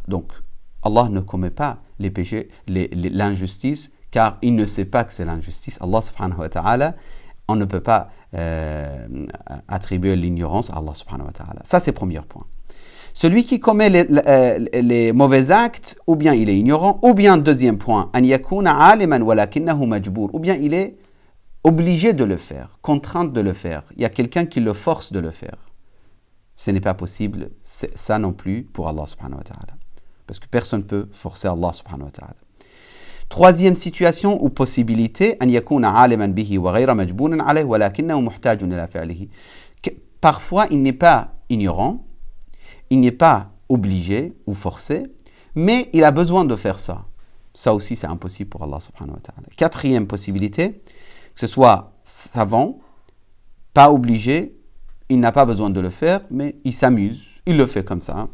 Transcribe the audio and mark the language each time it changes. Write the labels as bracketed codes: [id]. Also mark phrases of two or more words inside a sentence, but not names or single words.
[fr] Donc Allah ne commet pas les péchés, l'injustice, car il ne sait pas que c'est l'injustice. Allah [ar] سبحانه وتعالى, [fr] on ne peut pas attribuer l'ignorance à Allah [ar] سبحانه وتعالى. [fr] Ça c'est le premier point. Celui qui commet les mauvais actes, ou bien il est ignorant, ou bien deuxième point, [ar] أن يكون عالما ولكنه مجبور, [fr] ou bien il est obligé de le faire, contraint de le faire. Il y a quelqu'un qui le force de le faire. Ce n'est pas possible, ça non plus pour Allah [ar] سبحانه وتعالى. [fr] Parce que personne ne peut forcer Allah [ar] سبحانه وتعالى. [fr] Troisième situation ou possibilité, [ar] أن يكون عالما به وغير مجبورا عليه ولكنه محتاج إلى فعله. [fr] Parfois, il n'est pas ignorant, il n'est pas obligé ou forcé, mais il a besoin de faire ça. Ça aussi, c'est impossible pour Allah [ar] سبحانه وتعالى. [fr] Quatrième possibilité, que ce soit savant, pas obligé, il n'a pas besoin de le faire, mais il s'amuse, il le fait comme ça.